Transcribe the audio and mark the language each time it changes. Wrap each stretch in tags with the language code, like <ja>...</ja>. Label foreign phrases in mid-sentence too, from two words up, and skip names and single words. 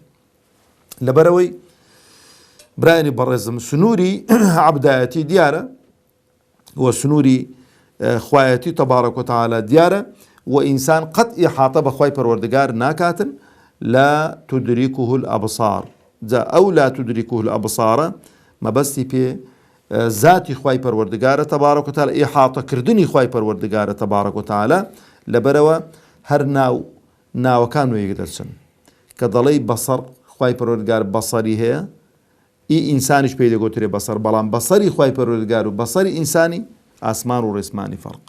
<ckb>لەبەرەوەی برایانی بەڕێزم سنووری عەبدایەتی دیارە و سنووری خوایەتی</ckb> <ar>تەبارەک و تەعالا</ar> <ckb>دیارە و ئینسان قەت ئیحاطە بە خوای پەروەردگار ناکاتن.</ckb> <ar>لا تدركه الأبصار.</ar> <ckb>جا ئەو</ckb> <ar>لا تدركه الأبصارە</ar> <ckb>مەبەستی پێ ذاتی خوای پەروەردگارە</ckb> <ar>تەبارەک و تەعالا،</ar> <ckb>ئیحاطەکردنی خوای پەروەردگارە</ckb> <ar>تەبارەک و تەعالا.</ar> <ckb>لەبەرەوە هەر ناوەکان وەیەک دەچن کە دەڵێی بەسەر خوای پەروەردگار بەسەری هەیە، ئینسانیش پێی دەگوترێ بەسەر، بەڵام بەسەری خوای پەروەردگار و بەسەری ئینسانی ئاسمان و ڕێسمانی فەرقە.</ckb>